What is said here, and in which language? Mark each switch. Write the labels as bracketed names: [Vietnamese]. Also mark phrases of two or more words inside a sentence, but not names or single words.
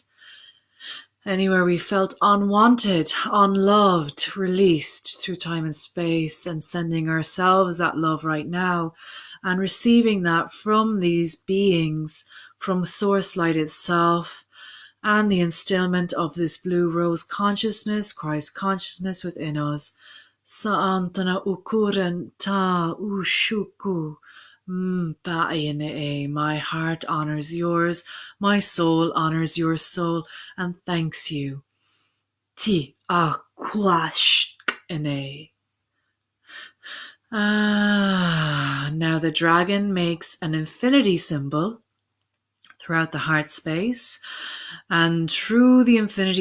[English] Anywhere we felt unwanted, unloved, released through time and space, and sending ourselves that love right now and receiving that from these beings, from Source Light itself, and the instillment of this blue rose consciousness, Christ consciousness within us. Sa'antana ukuren ta ushuku. My heart honors yours, my soul honors your soul, and thanks you. Ti akwashkene. Now the dragon makes an infinity symbol throughout the heart space, and through the infinity